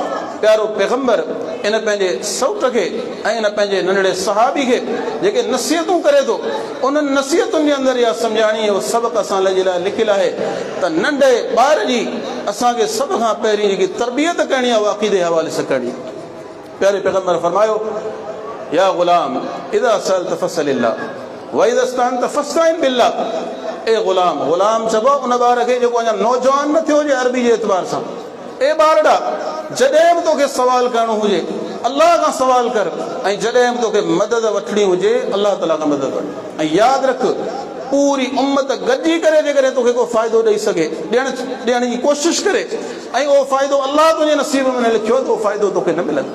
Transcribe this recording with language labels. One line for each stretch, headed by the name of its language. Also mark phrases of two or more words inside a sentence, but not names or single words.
Sindhi: प्यारो पैगंबर इन पंहिंजे सौट खे ऐं इन पंहिंजे नंढड़े सहाबी खे जेके नसीहतूं करे थो, उन्हनि नसीहतुनि जे अंदरि इहा सम्झाइणी, इहो सबक़ु असां जे लाइ लिखियलु आहे त नंढे ॿार जी असांखे सभ खां पहिरीं जेकी तरबियत करणी आहे, उहा अक़ीदे हवाले सां करणी।
Arabic: प्यारे पैगंबर फरमायो, يا غلام إذا سألت فاسأل الله وإذا استعنت فاستعن بالله.
Sindhi: ए ग़ुलाम, ग़ुलाम चइबो उन ॿार खे जेको अञा नौजवान न थियो हुजे अरबी जे एतबार सां। ए ॿारड़ा, जॾहिं बि तोखे सवाल करणो हुजे अल्लाह खां सवाल कर, ऐं जॾहिं बि तोखे मदद वठणी हुजे अल्लाह ताला खां मदद वठ। ऐं यादि रख, पूरी उम्मत गॾिजी करे जेकॾहिं तोखे को फ़ाइदो ॾेई सघे, ॾियण जी कोशिशि करे, ऐं उहो फ़ाइदो अल्लाह तुंहिंजे नसीब में न लिखियो, त उहो फ़ाइदो तोखे न मिलंदो।